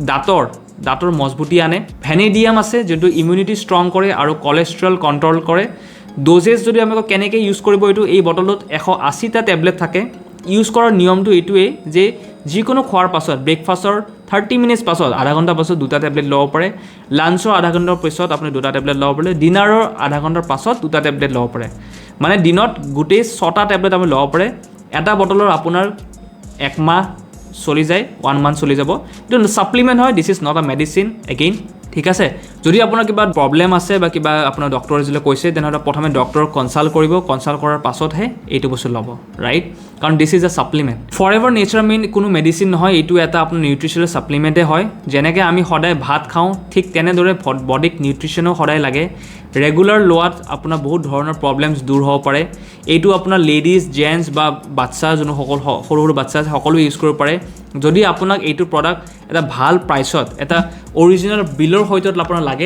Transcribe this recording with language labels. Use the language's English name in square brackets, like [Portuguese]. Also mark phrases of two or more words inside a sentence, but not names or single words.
[Assamese] দাঁতৰ মজবুতি আনে ভেনেডিয়াম আছে যোনটো [English] immunity strong [Assamese] কৰে আৰু [English] cholesterol control [Assamese] কৰে ড'জেছ যদি আমি কেনেকৈ ইউজ কৰিব এইটো এই বটলত 180টা টেবলেট থাকে ইউজ কৰাৰ নিয়মটো এইটোৱেই যে যিকোনো খোৱাৰ পাছত ব্ৰেকফাষ্টৰ 30 মিনিটছ পাছত আধা ঘণ্টা পাছত দুটা টেবলেট ল'ব পাৰে লাঞ্চৰ আধা ঘণ্টাৰ পিছত আপুনি দুটা টেবলেট ল'ব পাৰে ডিনাৰৰ আধা ঘণ্টাৰ পাছত দুটা টেবলেট ল'ব পাৰে মানে দিনত গোটেই 6টা টেবলেট আমি ল'ব পাৰে এটা বটলৰ আপোনাৰ 1 মাহ চলি যায় 1 মান্থ চলি যাব এইটো সাপ্লিমেন্ট হয় [English] this is not a medicine again [Assamese] ঠিক আছে যদি আপোনাৰ কিবা প্ৰবলেম আছে বা কিবা আপোনাৰ ডক্টৰে যদি কৈছে তেনেহ'লে প্ৰথমে ডক্টৰক কনসাল্ট কৰিব কনসাল্ট কৰাৰ পাছতহে এইটো বস্তু ল'ব ৰাইট কাৰণ [English] this is a supplement Forever Nature [Assamese] মিন কোনো মেডিসিন নহয় এইটো এটা আপোনাৰ [English] nutritional supplement [Assamese] হয় যেনেকৈ আমি সদায় ভাত খাওঁ ঠিক তেনেদৰে বডিক নিউট্ৰিশনো সদায় লাগে ৰেগুলাৰ লোৱাত আপোনাৰ বহুত ধৰণৰ প্ৰবলেমছ দূৰ হ'ব পাৰে এইটো আপোনাৰ [English] ladies gents [Assamese] বা বাচ্চা যোনো সৰু বাচ্চা সকলো ইউজ কৰিব পাৰে যদি আপোনাক এইটো প্ৰডাক্ট এটা ভাল প্ৰাইচত এটা অৰিজিনেল বিলৰ সৈতে আপোনাৰ লাগে